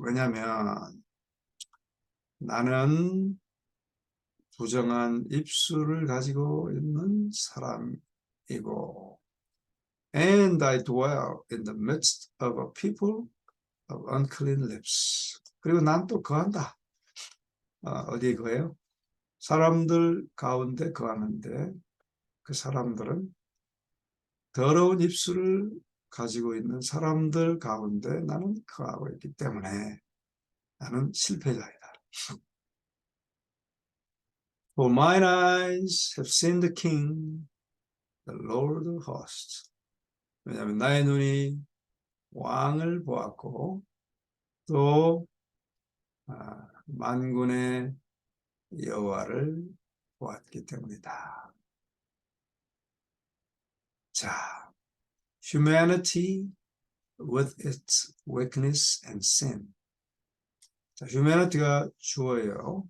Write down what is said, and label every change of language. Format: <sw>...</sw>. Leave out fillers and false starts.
<ko>왜냐하면 나는 부정한 입술을 가지고 있는 사람이고</ko> <en>And I dwell in the midst of a people of unclean lips.</en> <ko>그리고 난 또 거한다. 어디에 거해요? 사람들 가운데 거하는데 그 사람들은 더러운 입술을 가지고 있는 사람들 가운데 나는 거하고 있기 때문에 나는 실패자이다.</ko> <en>For mine eyes have seen the King, the Lord of hosts.</en> <ko>왜냐하면 나의 눈이 왕을 보았고 또 만군의 여호와를 보았기 때문이다. 자,</ko> <en>humanity with its weakness and sin.</en> <ko>자, humanity가 주어예요.</ko>